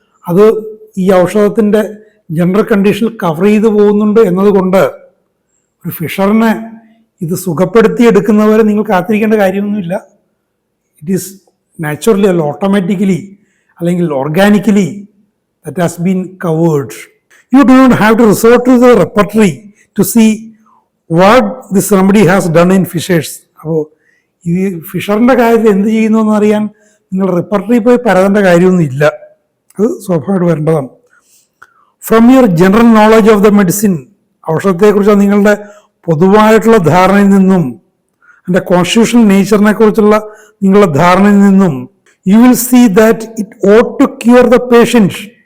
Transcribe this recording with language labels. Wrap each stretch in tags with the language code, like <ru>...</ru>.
<ml>അത് ഈ ഔഷധത്തിൻ്റെ ജനറൽ കണ്ടീഷനിൽ കവർ ചെയ്തു പോകുന്നുണ്ട് എന്നതുകൊണ്ട് ഒരു ഫിഷറിനെ ഇത് സുഖപ്പെടുത്തിയെടുക്കുന്നവരെ നിങ്ങൾ കാത്തിരിക്കേണ്ട കാര്യമൊന്നുമില്ല.</ml> <en>It is naturally അല്ല automatically അല്ലെങ്കിൽ organically that has been covered. You do not have to resort to the repertory to see what this remedy has done in fishers.</en> <ml>അപ്പോൾ ഈ ഫിഷറിൻ്റെ കാര്യത്തിൽ എന്ത് ചെയ്യുന്നു എന്നറിയാൻ നിങ്ങൾ റിപ്പർട്ടറി പോയി പരതേണ്ട കാര്യമൊന്നും ഇല്ല. അത് സ്വാഭാവികമായിട്ട് വരേണ്ടതാണ്.</ml> <en>from your general knowledge of the medicine,</en> <ml>ഔഷധത്തെക്കുറിച്ചുള്ള നിങ്ങളുടെ പൊതുവായിട്ടുള്ള ധാരണയിൽ നിന്നും അതിൻ്റെ കോൺസ്റ്റിറ്റ്യൂഷണൽ നേച്ചറിനെ കുറിച്ചുള്ള നിങ്ങളുടെ ധാരണയിൽ നിന്നും</ml> <en>You will see that it ought to cure the patient.</en>